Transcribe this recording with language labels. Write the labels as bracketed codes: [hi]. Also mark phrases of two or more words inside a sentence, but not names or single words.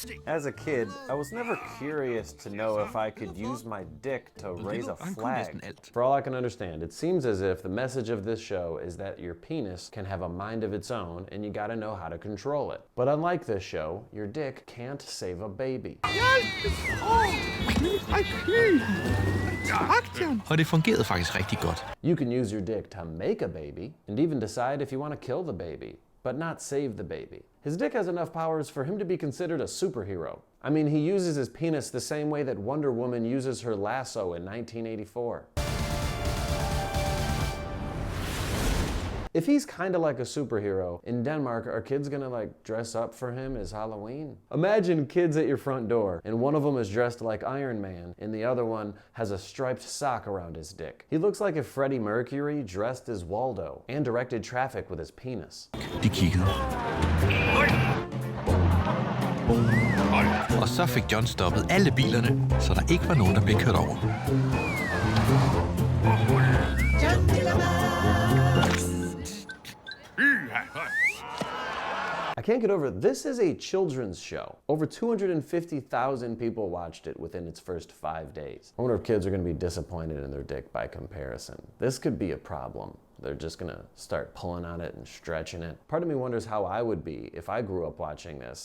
[en] As a kid, I was never curious to know if I could use my dick to raise a flag. For all I can understand, it seems as if the message of this show is that your penis can have a mind of its own and you gotta know how to control it. But unlike this show, your dick can't save a baby. [da] Og det fungerede faktisk rigtig godt. [en] You can use your dick to make a baby and even decide if you want to kill the baby, but not save the baby. His dick has enough powers for him to be considered a superhero. I mean, he uses his penis the same way that Wonder Woman uses her lasso in 1984. If he's kind of like a superhero, in Denmark, are kids gonna like dress up for him as Halloween? Imagine kids at your front door, and one of them is dressed like Iron Man, and the other one has a striped sock around his dick. He looks like if Freddie Mercury dressed as Waldo and directed traffic with his penis. [da] De kiggede. Og så fik John stoppet alle bilerne, så der ikke var nogen, der blev kørt over. [en] I can't get over it. This is a children's show. Over 250,000 people watched it within its first 5 days. I wonder if kids are going to be disappointed in their dick by comparison. This could be a problem. They're just going to start pulling on it and stretching it. Part of me wonders how I would be if I grew up watching this.